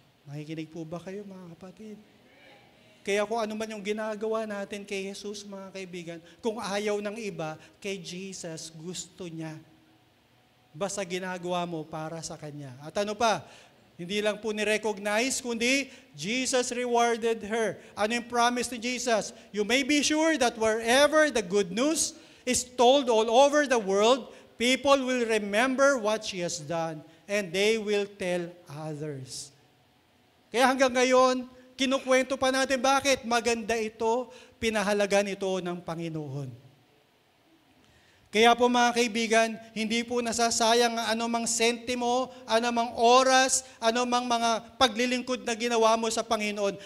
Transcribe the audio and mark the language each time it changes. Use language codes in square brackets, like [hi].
[tl] Makikinig po ba kayo, mga kapatid? Kaya kung ano man yung ginagawa natin kay Jesus, mga kaibigan, kung ayaw ng iba, kay Jesus, gusto niya. Basta ginagawa mo para sa Kanya. At ano pa? Hindi lang po ni-recognize, kundi [en] Jesus rewarded her. [tl] Ano yung promise ni Jesus? [en] You may be sure that wherever the good news is told all over the world, people will remember what she has done and they will tell others. [tl] Kaya hanggang ngayon, kinukwento pa natin bakit maganda ito, pinahalagan ito ng Panginoon. Kaya po, mga kaibigan, hindi po nasasayang ang anumang sentimo, anumang oras, anumang mga paglilingkod na ginawa mo sa Panginoon.